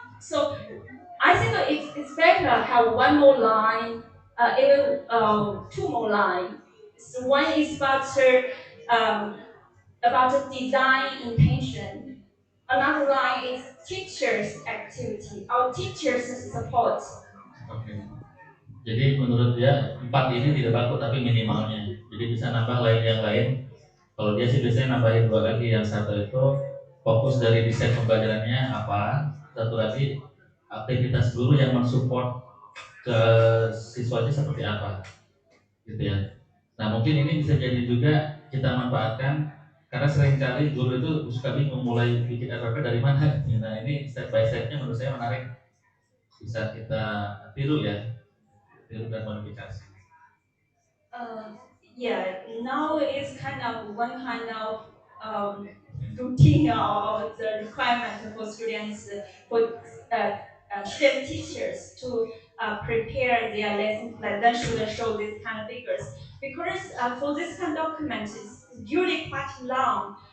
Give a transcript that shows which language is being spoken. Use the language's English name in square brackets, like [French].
[English] So I think it's better have one more line, even 2 more lines. So one is about the design intention. Another line is teachers activity or teachers support. [Indonesian] Oke. Jadi menurut dia 4 ini tidak baku tapi minimalnya. Jadi bisa nambah lain yang lain. Kalau dia sih biasanya nambahin 2 lagi. Yang satu itu fokus dari desain pembelajarannya apa. Satu lagi aktivitas guru yang mensupport ke siswanya seperti apa, gitu ya. Nah mungkin ini bisa jadi juga kita manfaatkan karena seringkali guru itu suka bingung mulai bikin RPP dari mana. Nah ini step by stepnya menurut saya menarik, bisa kita tiru ya, tiru dan modifikasi. [English] Uh, yeah, now it's kind of one kind of um, routine or the requirement for students, for student teachers to prepare their lesson plan. Then should show this kind of figures because for this kind of document it's usually quite long.